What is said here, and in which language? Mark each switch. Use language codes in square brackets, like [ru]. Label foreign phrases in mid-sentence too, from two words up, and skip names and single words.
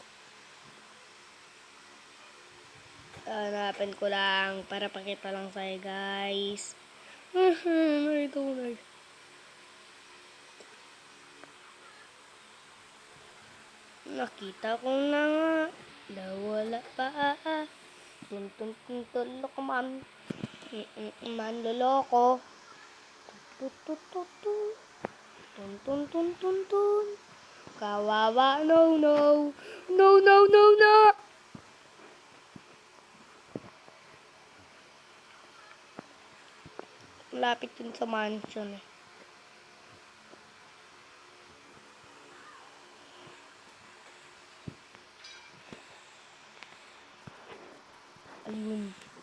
[tl] Hanapin ko lang para pakita lang sa'yo guys. Nakita ko na. Nakita ko na nga. Nawala pa. Tun tun tun tun loko man. Manloloko. Tut tut tut tut. Tun tun tun tun tun. Kawawa, no no. No no no no. Malapit yun sa mansion eh. Ayun.